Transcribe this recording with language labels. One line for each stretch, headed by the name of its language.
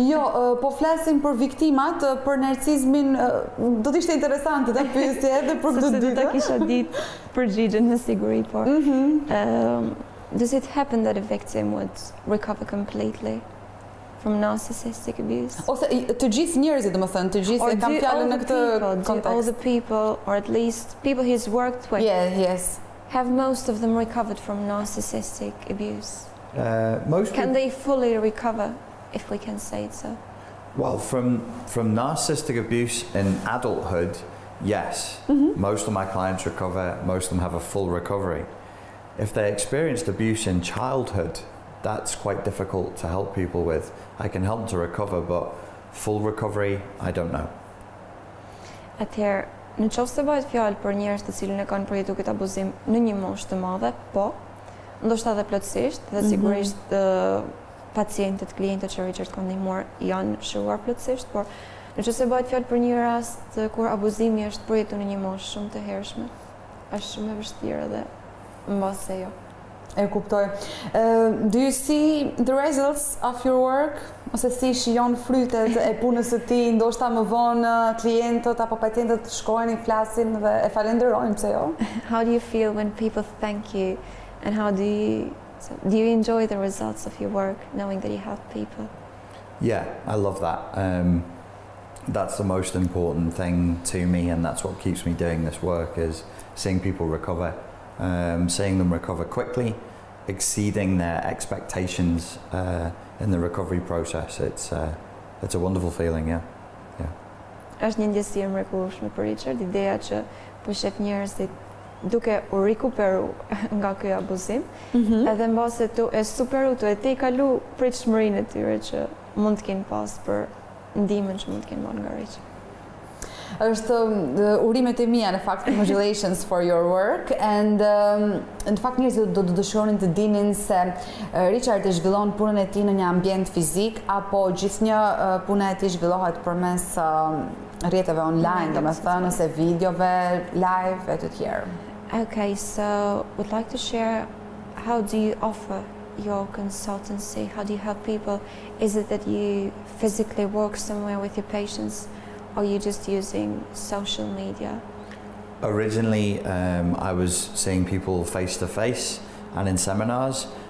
Albanian: Jo, po flasim për viktimat, për narcismin, do të ishte interesante ta pyesje edhe për këtë dytë. Do ta kisha ditë përgjigjen me siguri, por
English: does it happen that a victim would recover completely from narcissistic abuse?
Albanian: Ose të gjithë njerëzit, domethënë, të gjithë e kanë fjalën në këtë kontekst.
English: All the people, or at least people he's worked with, yes. Have most of them recovered from narcissistic abuse? Can they fully recover, if we can say it so? Well, from narcissistic abuse in adulthood, yes. Most of my clients recover, most of them have a full recovery. If they experienced abuse in childhood, that's quite difficult to help people with. I can help them to recover, but full recovery, I don't know.
Albanian: Atëherë, në qoftë se bëhet fjalë për njerëz të cilën e kanë përjetuar këtë abuzim në një moshë të madhe, po, ndoshta edhe plotësisht, dhe sigurisht pacientët, klientët që Richard ka ndihmuar janë shëruar plotësisht, por në qoftë se bëhet fjalë për një rast kur abuzimi është përjetuar në një moshë shumë të hershme, është shumë e vështirë edhe mbase jo. E kuptoj.
English: Do you see the results of your work?
Albanian: Ose si shijon frytet e punës së ti, ndoshta më vonë klientët apo pacientët shkojnë, flasin dhe e falenderojnë, pse jo?
English: How do you feel when people thank you, and how do you enjoy the results of your work, knowing that you help people? Yeah, I love that. That's the most important thing to me, and that's what keeps me doing this work, is seeing people recover, seeing them recover quickly, exceeding their expectations in the recovery process. It's a wonderful feeling, yeah.
Albanian: Është një ndjesi e mrekullueshme për Richard, ideja që po shef njerëzit duke u rikuperu nga ky abuzim, edhe mbase tu e superu, tu e te i kalu pritshmërinë e tyre që mund të kenë pas për ndihmën që mund të kenë marrë nga Richard. Është urimet e mia në fakt,
English: congratulations for your work,
Albanian: and në fakt njerëzit do të dëshironin të dinin se Richard e zhvillon punën e tij në një ambient fizik apo gjithnjë puna e tij zhvillohet përmes rrjeteve online, domethënë ose videove live e të tjerë.
English: Okay, so would like to share, how do you offer your consultancy? How do you help people? Is it that you physically work somewhere with your patients? Or are you just using social media? Originally, I was seeing people face to face and in seminars.